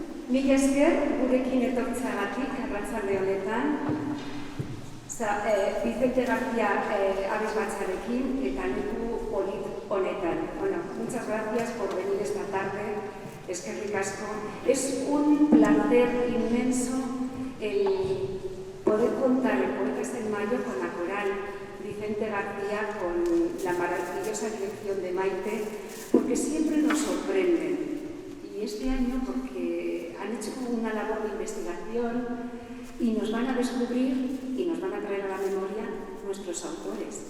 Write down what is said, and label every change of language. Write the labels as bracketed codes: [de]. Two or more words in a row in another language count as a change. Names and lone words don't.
[eu] Mila esker gurekin etortzeagatik arratsalde honetan, Vicente García abesbatzarekin eta leku polit honetan. [es] Bueno, muchas gracias por venir esta tarde, [eu] eskerrik asko. [es] Es un placer inmenso el poder contar el Poetas del Mayo con la coral Vicente García, con la maravillosa dirección de Maite, porque siempre nos sorprenden. Y este año porque han hecho una labor de investigación y nos van a descubrir y nos van a traer a la memoria nuestros autores.